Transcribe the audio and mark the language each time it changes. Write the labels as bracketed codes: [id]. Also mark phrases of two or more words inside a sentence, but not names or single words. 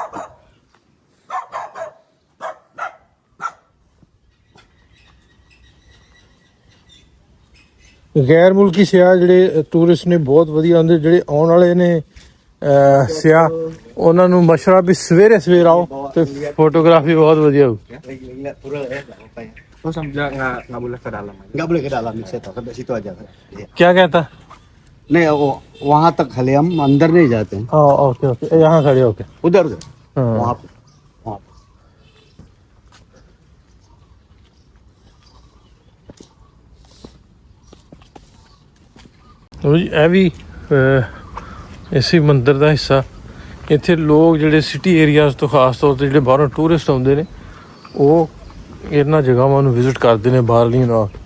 [pa] ਗੈਰ ਮੁਲਕੀ ਸਿਆਹ ਜਿਹੜੇ ਟੂਰਿਸਟ ਨੇ ਬਹੁਤ ਵਧੀਆ ਆਉਂਦੇ। ਜਿਹੜੇ ਆਉਣ ਵਾਲੇ ਨੇ ਸਿਆਹ, ਉਹਨਾਂ ਨੂੰ ਮਸ਼ਵਰਾ ਵੀ ਸਵੇਰੇ ਸਵੇਰ ਆਓ ਤੇ ਫੋਟੋਗ੍ਰਾਫੀ ਬਹੁਤ ਵਧੀਆ ਹੋਊ। [id] Terus nggak boleh ke dalam. Nggak boleh ke dalam, saya tahu sampai situ aja. Iya. [hi] क्या कहता? नहीं वहाँ तक खाली हम अंदर नहीं जाते हैं। [en] okay okay, [hi] यहाँ खड़े होके उधर उधर हाँ। वहाँ पे वहाँ पे। [pa] ਲਓ ਜੀ ਇਹ ਵੀ ਇਸੇ ਮੰਦਿਰ ਦਾ ਹਿੱਸਾ। ਇੱਥੇ ਲੋਕ ਜਿਹੜੇ [en] city areas [pa] ਤੋਂ ਖਾਸ ਤੌਰ ਤੇ ਜਿਹੜੇ ਬਾਹਰੋਂ ਟੂਰਿਸਟ ਆਉਂਦੇ ਨੇ ਉਹ ਇਹਨਾਂ ਜਗ੍ਹਾਵਾਂ ਨੂੰ ਵਿਜ਼ਿਟ ਕਰਦੇ ਨੇ ਬਾਹਰਲੀਆਂ ਨਾਲ।